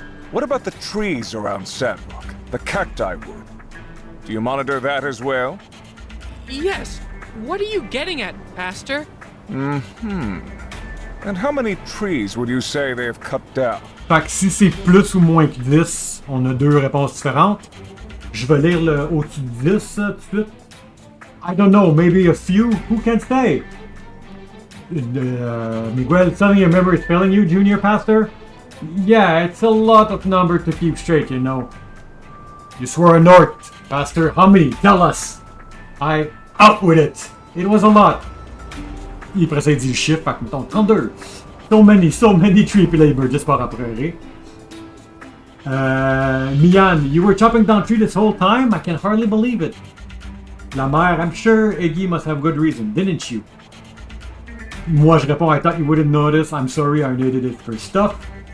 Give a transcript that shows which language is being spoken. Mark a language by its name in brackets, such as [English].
[English] What about the trees around Sandrock? The cacti wood? Do you monitor that as well? Yes. What are you getting at, Pastor? And how many trees would you say they have cut down? [French] Fait que si c'est plus ou moins que 10, on a deux réponses différentes. Je vais lire le au-dessus de 10 tout de suite. [English] I don't know, maybe a few? Who can say? Miguel, suddenly your memory is failing you, Junior Pastor? Yeah, it's a lot of number to keep straight, you know. You swore an oath, Pastor. How many? Tell us. Out with it. It was a lot. [French] Il précède du chiffre, fait que mettons 32. [English] So many tree labor, just [French] par après. [English] Mian, you were chopping down tree this whole time? I can hardly believe it. La mère, I'm sure Iggy must have good reason, didn't you? [French] Moi, je réponds, [English] I thought you wouldn't notice. I'm sorry, I needed it for stuff.